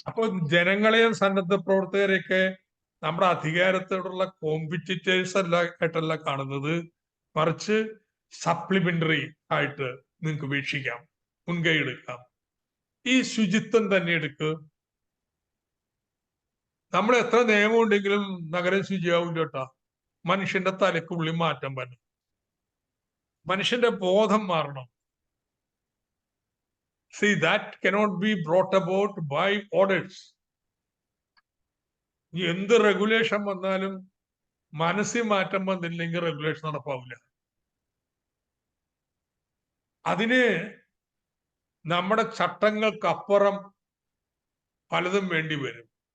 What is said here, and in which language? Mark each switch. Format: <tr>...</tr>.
<ml>അപ്പോൾ ജനങ്ങളെയും സന്നദ്ധ പ്രവർത്തകരെയൊക്കെ നമ്മുടെ അധികാരത്തോടുള്ള കോമ്പറ്റീറ്റേഴ്സ് ആയിട്ടല്ല കാണുന്നത്, മറിച്ച് സപ്ലിമെന്ററി ആയിട്ട് നിങ്ങൾക്ക് വീക്ഷിക്കാം, മുൻകൈ എടുക്കാം. ഈ ശുചിത്വം തന്നെ എടുക്കുക. നമ്മൾ എത്ര നിയമം ഉണ്ടെങ്കിലും നഗരം ശുചിയാവില്ല കേട്ടാ. മനുഷ്യന്റെ തലക്കുള്ളിൽ മാറ്റം വരണം, മനുഷ്യന്റെ ബോധം മാറണം.</ml> <en>See, that cannot be brought about by orders.</en> <ml>എന്ത് റെഗുലേഷൻ വന്നാലും മനസ്സിൽ മാറ്റം വന്നില്ലെങ്കിൽ റെഗുലേഷൻ നടപ്പാവില്ല. അതിന് നമ്മുടെ ചട്ടങ്ങൾക്കപ്പുറം പലതും വേണ്ടി വരും.</ml>